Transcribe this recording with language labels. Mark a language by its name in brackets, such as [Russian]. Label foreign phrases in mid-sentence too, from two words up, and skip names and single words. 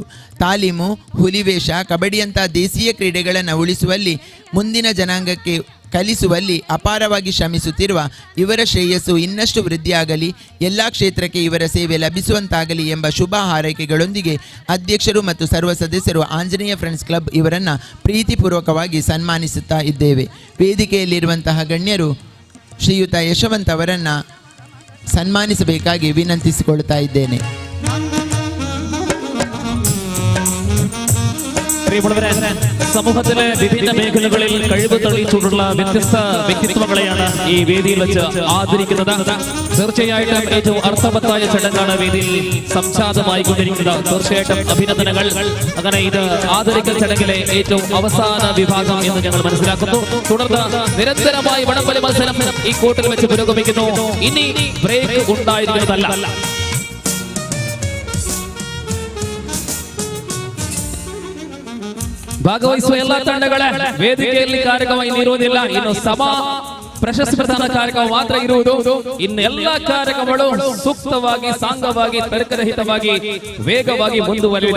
[Kannada] ತಾಲೀಮು, ಹುಲಿವೇಷ, ಕಬಡ್ಡಿಯಂತಹ ದೇಶೀಯ ಕ್ರೀಡೆಗಳನ್ನು ಉಳಿಸುವಲ್ಲಿ, ಮುಂದಿನ ಜನಾಂಗಕ್ಕೆ ಕಲಿಸುವಲ್ಲಿ ಅಪಾರವಾಗಿ ಶ್ರಮಿಸುತ್ತಿರುವ ಇವರ ಶ್ರೇಯಸ್ಸು ಇನ್ನಷ್ಟು ವೃದ್ಧಿಯಾಗಲಿ, ಎಲ್ಲ ಕ್ಷೇತ್ರಕ್ಕೆ ಇವರ ಸೇವೆ ಲಭಿಸುವಂತಾಗಲಿ ಎಂಬ ಶುಭ ಹಾರೈಕೆಗಳೊಂದಿಗೆ ಅಧ್ಯಕ್ಷರು ಮತ್ತು ಸರ್ವ ಸದಸ್ಯರು ಆಂಜನೇಯ ಫ್ರೆಂಡ್ಸ್ ಕ್ಲಬ್ ಇವರನ್ನು ಪ್ರೀತಿಪೂರ್ವಕವಾಗಿ ಸನ್ಮಾನಿಸುತ್ತಾ ಇದ್ದೇವೆ. ವೇದಿಕೆಯಲ್ಲಿರುವಂತಹ ಗಣ್ಯರು ಶ್ರೀಯುತ ಯಶವಂತ್ ಅವರನ್ನು ಸನ್ಮಾನಿಸಬೇಕಾಗಿ ವಿನಂತಿಸಿಕೊಳ್ತಾ ಇದ್ದೇನೆ. [Malayalam] സമൂഹത്തിലെ വിവിധ മേഖലകളിൽ കഴിവ് തെളിയിച്ചിട്ടുള്ള വ്യത്യസ്ത വ്യക്തിത്വങ്ങളെയാണ് ഈ വേദിയിൽ വെച്ച് ആദരിക്കുന്നത്. തീർച്ചയായിട്ടും ഏറ്റവും അർത്ഥവത്തായ ചടങ്ങാണ് വേദിയിൽ സംജാതമായിക്കൊണ്ടിരിക്കുന്നത്. തീർച്ചയായിട്ടും അഭിനന്ദനങ്ങൾ. അങ്ങനെ ഇത് ആദരിക്കൽ ചടങ്ങിലെ ഏറ്റവും അവസാന വിഭാഗം എന്ന് ഞങ്ങൾ മനസ്സിലാക്കുന്നു. തുടർന്ന് നിരന്തരമായി വടംവലി മത്സരം ഈ കോർട്ടിൽ വെച്ച് പുരോഗമിക്കുന്നു. ഇനി ബ്രേക്ക് ഉണ്ടായിരിക്കുന്നതല്ല. [Kannada] ಭಾಗವಹಿಸುವ ಎಲ್ಲ ತಂಡಗಳ ವೇದಿಕೆಯಲ್ಲಿ ಕಾರ್ಯಕ್ರಮ ಇನ್ನಿರುವುದಿಲ್ಲ. ಇನ್ನು ಪ್ರಶಸ್ತಿ ಪ್ರದಾನ ಕಾರ್ಯಕ್ರಮ ಮಾತ್ರ ಇರುವುದು. ಇನ್ನು ಎಲ್ಲ ಕಾರ್ಯಕ್ರಮಗಳು ಸೂಕ್ತವಾಗಿ, ಸಾಂಗವಾಗಿ, ತರ್ಕರಹಿತವಾಗಿ, ವೇಗವಾಗಿ ಮುಂದುವರಿದಿದೆ.